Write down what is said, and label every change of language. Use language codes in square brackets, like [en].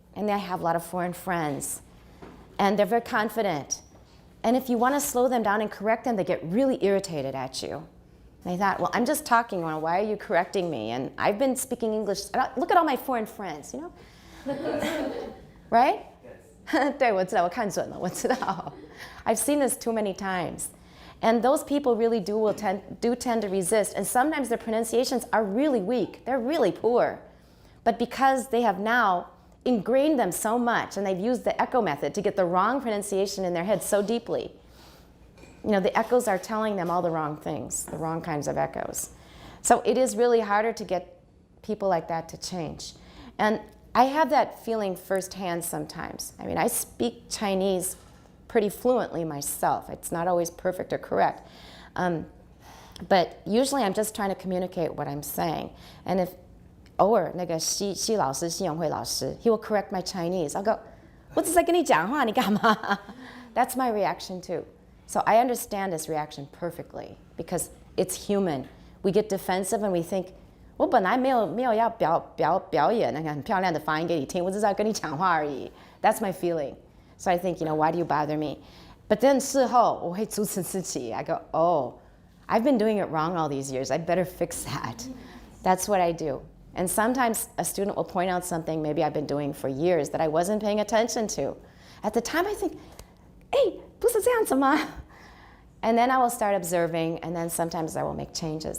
[en] and they have a lot of foreign friends, and they're very confident. And if you want to slow them down and correct them, they get really irritated at you. And I thought, well, I'm just talking. Well, why are you correcting me? And I've been speaking English. Look at all my foreign friends, you know? Right? Yes. [zh] 对，我知道，我看准了，我知道。 [en] I've seen this too many times. And those people really do tend to resist. And sometimes their pronunciations are really weak. They're really poor. But because they have now ingrained them so much, and they've used the echo method to get the wrong pronunciation in their head so deeply, you know, the echoes are telling them all the wrong things, the wrong kinds of echoes. So it is really harder to get people like that to change. And I have that feeling firsthand sometimes. I mean, I speak Chinese pretty fluently myself. It's not always perfect or correct. But usually I'm just trying to communicate what I'm saying. And if 偶尔那个西老师西永慧老师 he will correct my Chinese. [zh] I'll go, 我只在跟你讲话，你干嘛? [en] That's my reaction too. So I understand this reaction perfectly because it's human. [zh] We get defensive and we think, 我本来没有要表演那个很漂亮的发音给你听，我只是要跟你讲话而已. [en] That's my feeling. So I think, you know, why do you bother me? [zh] But then 事后我会阻止自己. [en] I go, oh, I've been doing it wrong all these years. I better fix that. That's what I do. And sometimes a student will point out something maybe I've been doing for years that I wasn't paying attention to. At the time I think, hey, 不是这样子吗? And then I will start observing, and then sometimes I will make changes.